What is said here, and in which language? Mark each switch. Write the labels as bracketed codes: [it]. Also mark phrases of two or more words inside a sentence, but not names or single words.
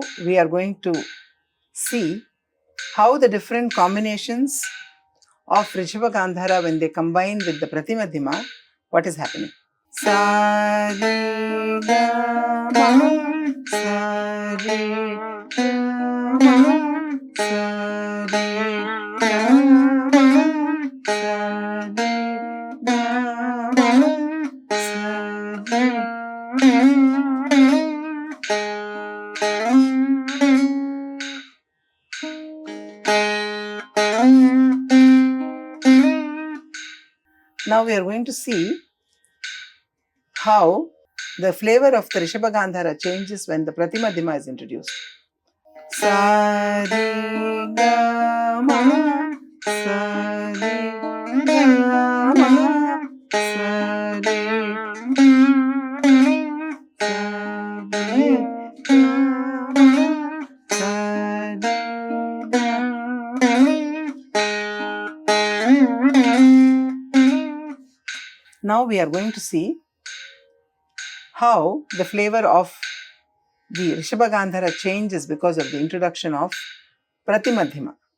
[en] we are going to see how the different combinations of Rishabha Gandhara, when they combine with the Pratimadhyama, what is happening. Sa re ga ma sa re ga ma sa re ga ma sa re ga ma sa re. Now we are going to see how the flavor of the Rishabha Gandhara changes when the Pratimadhyama is introduced. Sa re ga ma sa re ga ma sa re Now we are going to see how the flavor of the Rishabha Gandhara changes because of the introduction of Pratimadhyama.